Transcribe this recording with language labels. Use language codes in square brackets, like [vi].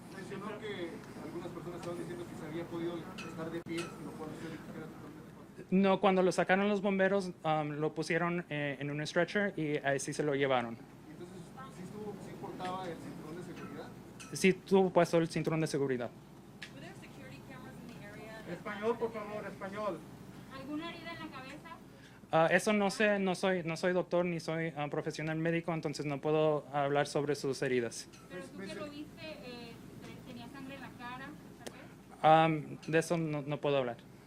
[es] Mencionó que algunas personas estaban diciendo que se había podido estar de pie, lo cual usted dijo que era totalmente falso. No, cuando lo sacaron los bomberos, lo pusieron en un stretcher y así se lo llevaron. Entonces, ¿sí portaba el cinturón de seguridad? Sí tuvo puesto el cinturón de seguridad. [en] Were there security cameras in the area? [es] Español, por favor, español. ¿Alguna herida en la cabeza? Eso no sé, no soy doctor ni soy profesional médico, entonces no puedo hablar sobre sus heridas. Pero tú que lo viste, tenía sangre en la cara, tal vez. De eso no puedo hablar.